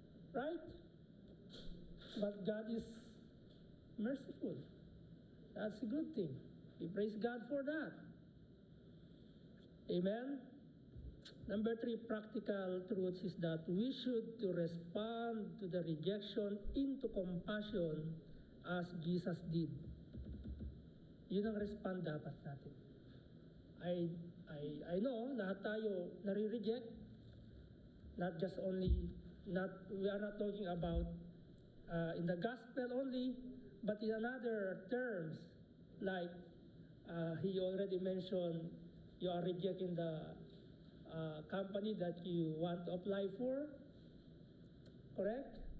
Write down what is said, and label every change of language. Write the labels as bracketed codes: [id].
[en] Right? But God is merciful. That's a good thing. We praise God for that. Amen? Number 3, practical truths is that we should to respond to the rejection into compassion as Jesus did. [tl] Yun ang respond dapat natin. [en] I know [tl] lahat tayo nare-reject. [en] Not just only, we are not talking about in the gospel only, but in another terms, like he already mentioned, you are rejecting the company that you want to apply for, correct?